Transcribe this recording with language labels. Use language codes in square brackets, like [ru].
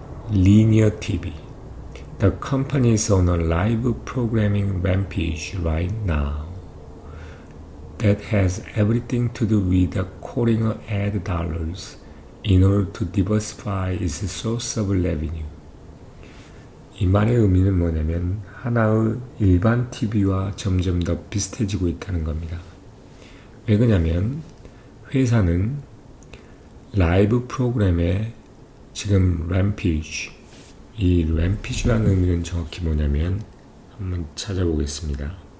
[en] Linear TV. The company is on a live programming rampage right now that has everything to do with acquiring ad dollars in order to diversify its source of revenue. [ko] 이 말의 의미는 뭐냐면 하나의 일반 TV와 점점 더 비슷해지고 있다는 겁니다. 왜 그러냐면 회사는 라이브 프로그램에 지금 램피지, 이 램피지라는 의미는 정확히 뭐냐면 한번 찾아보겠습니다.